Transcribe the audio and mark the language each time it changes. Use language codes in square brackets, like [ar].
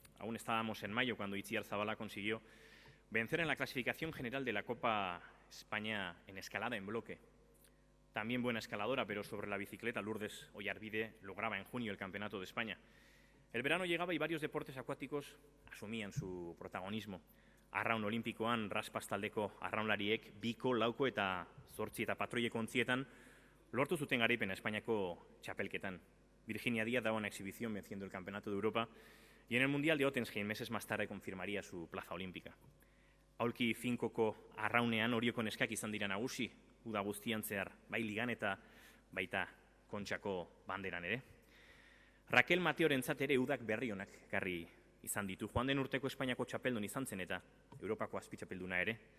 [es] Aún estábamos en mayo cuando Itziar Zabala consiguió vencer en la clasificación general de la Copa España en escalada en bloque. También buena escaladora, pero sobre la bicicleta, Lourdes Oyarbide lograba en junio el Campeonato de España. El verano llegaba y varios deportes acuáticos asumían su protagonismo. [eu] Arraun olimpikoan, raspas taldeko arraunlariek, biko, lauko eta zortzi eta patroieko ontzietan lortu zuten garaipena Espainiako txapelketan. [es] Virginia Díaz daba una exhibición venciendo el Campeonato de Europa y en el Mundial de Ottensheim meses más tarde confirmaría su plaza olímpica. [eu] Aulki finkoko arraunean Orioko neskak izan dira nagusi, uda guztian zehar, bai ligan eta baita Kontxako banderan ere. Raquel Mateorentzat ere udak berri onak ekarri izan ditu. Joan den urteko Espainiako txapeldun izan zen eta Europako azpitxapelduna ere.